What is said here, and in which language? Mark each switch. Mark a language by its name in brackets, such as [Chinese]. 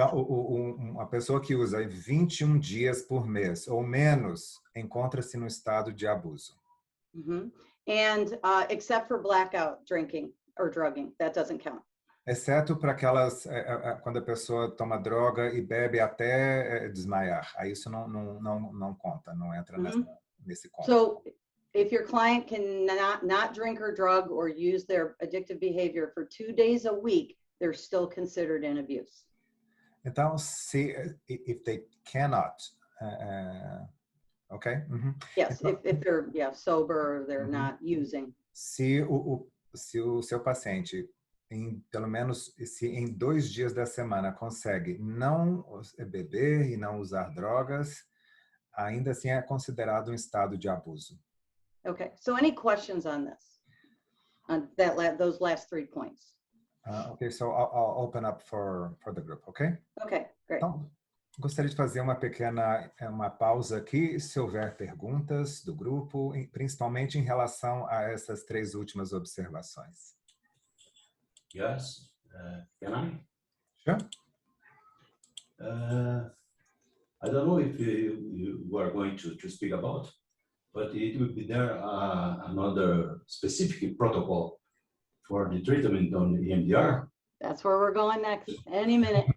[Portuguese] Então, uma pessoa que usa 21 dias por mês ou menos encontra-se no estado de abuso. [English] And except for blackout drinking or drugging, that doesn't count. [Portuguese] Exceto para aquelas, quando a pessoa toma droga e bebe até desmaiar. Aí isso não conta, não entra nesse conto. [English] So, if your client can not drink or drug or use their addictive behavior for 2 days a week, they're still considered in abuse. Então, if they cannot, okay? Yes, [Portuguese] então, [English] if they're sober, they're not using. [Portuguese] Se o seu paciente, pelo menos se em 2 dias da semana consegue não beber e não usar drogas, ainda assim é considerado um estado de abuso. [English] Okay, so any questions on this? On those last 3 points? Okay, so I'll open up for the group, okay? Okay, great. [Portuguese] Então, gostaria de fazer uma pausa aqui, se houver perguntas do grupo, principalmente em relação a essas 3 últimas observações. [English] Yes, can I? Sure. I don't know if you are going to speak about, but it will be there another specific protocol for the treatment on the EMDR. That's where we're going next, any minute.